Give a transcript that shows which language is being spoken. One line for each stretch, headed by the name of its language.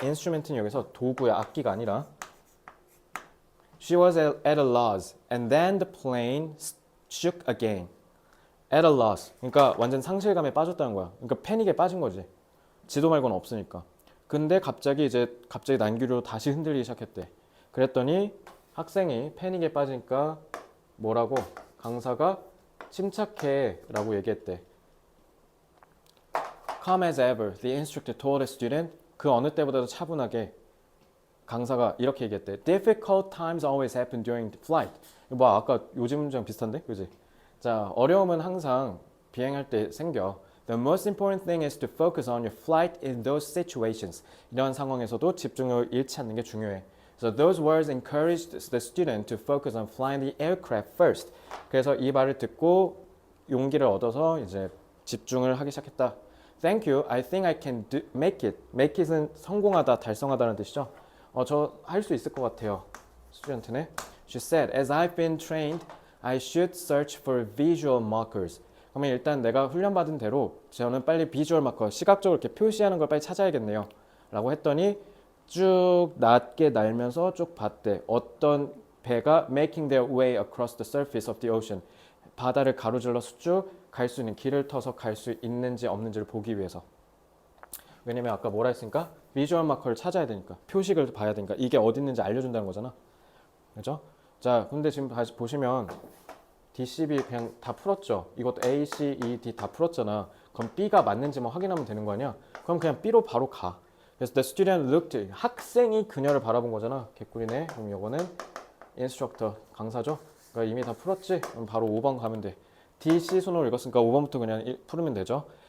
Korean: instrument는 여기서 도구야, 악기가 아니라.
English: She was at a loss, and then the plane shook again. At a loss.
Korean: 그러니까 완전 상실감에 빠졌다는 거야. 그러니까 패닉에 빠진 거지. 지도 말고는 없으니까. 근데 갑자기 난기류로 다시 흔들리기 시작했대. 그랬더니 학생이 패닉에 빠지니까 뭐라고? 강사가 침착해 라고 얘기했대.
English: Calm as ever, the instructor told the student.
Korean: 그 어느 때보다도 차분하게 강사가 이렇게 얘기했대.
English: Difficult times always happen during the flight.
Korean: 아까 요즘 문제랑 비슷한데? 그지? 자, 어려움은 항상 비행할 때 생겨.
English: The most important thing is to focus on your flight in those situations.
Korean: 이런 상황에서도 집중을 잃지 않는 게 중요해.
English: So those words encouraged the student to focus on flying the aircraft first.
Korean: 그래서 이 말을 듣고 용기를 얻어서 이제 집중을 하기 시작했다.
English: Thank you. I think I can make it.
Korean: Make it은 성공하다, 달성하다는 뜻이죠. 저 할 수 있을 것 같아요. 스튜던트네.
English: She said, as I've been trained, I should search for visual markers.
Korean: 그러면 일단 내가 훈련받은 대로 저는 빨리 비주얼 마커, 시각적으로 이렇게 표시하는 걸 빨리 찾아야겠네요. 라고 했더니 쭉 낮게 날면서 쭉 봤대. 어떤 배가
English: making their way across the surface of the ocean.
Korean: 바다를 가로질러서 쭉 갈 수 있는 길을 터서 갈 수 있는지 없는지를 보기 위해서. 왜냐면 아까 뭐라 했으니까 비주얼 마커를 찾아야 되니까 표식을 봐야 되니까 이게 어디 있는지 알려준다는 거잖아. 그죠? 자, 근데 지금 다시 보시면 DCB 그냥 다 풀었죠. 이것도 A, C, E, D 다 풀었잖아. 그럼 B가 맞는지만 확인하면 되는 거 아니야? 그럼 그냥 B로 바로 가. 그래서
English: the student looked,
Korean: 학생이 그녀를 바라본 거잖아. 개꿀이네. 그럼 이거는 instructor, 강사죠. 그러니까 이미 다 풀었지? 그럼 바로 5번 가면 돼. D, C 순으로 읽었으니까 5번부터 그냥 풀으면 되죠.